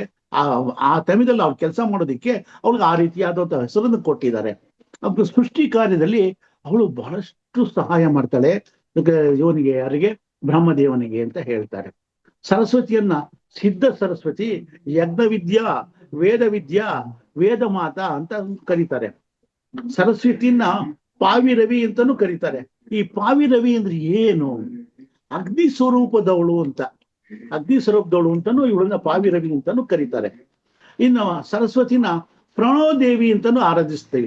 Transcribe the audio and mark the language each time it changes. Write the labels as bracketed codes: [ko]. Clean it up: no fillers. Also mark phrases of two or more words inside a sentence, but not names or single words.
[kn] ಆ ಟೈಮದಲ್ಲಿ ಅವ್ರು ಕೆಲಸ ಮಾಡೋದಿಕ್ಕೆ ಅವಳಿಗೆ ಆ ರೀತಿಯಾದಂತಹ ಹೆಸರನ್ನು ಕೊಟ್ಟಿದ್ದಾರೆ. ಅವ್ರ ಸೃಷ್ಟಿ ಕಾರ್ಯದಲ್ಲಿ ಅವಳು ಬಹಳಷ್ಟು ಸಹಾಯ ಮಾಡ್ತಾಳೆ. ಇವನಿಗೆ ಯಾರಿಗೆ? ಬ್ರಹ್ಮದೇವನಿಗೆ ಅಂತ ಹೇಳ್ತಾರೆ. ಸರಸ್ವತಿಯನ್ನ ಸಿದ್ಧ ಸರಸ್ವತಿ, ಯಜ್ಞ ವಿದ್ಯಾ, ವೇದ ವಿದ್ಯಾ, ವೇದ ಮಾತಾ ಅಂತ ಕರೀತಾರೆ. ಸರಸ್ವತಿಯನ್ನ ಪಾವಿ ರವಿ ಅಂತಾನು ಕರೀತಾರೆ. ಈ ಪಾವಿ ರವಿ ಅಂದ್ರೆ ಏನು? ಅಗ್ನಿ ಸ್ವರೂಪದವಳು ಅಂತ, ಅಗ್ನಿ ಸ್ವರೂಪದವಳು ಅಂತಾನು ಇವಳನ್ನ ಪಾವಿ ರವಿ ಅಂತಾನು ಕರೀತಾರೆ. ಇನ್ನು ಸರಸ್ವತಿನ ಪ್ರಣೋದೇವಿ ಅಂತಾನು ಆರಾಧಿಸ್ತೇವೆ.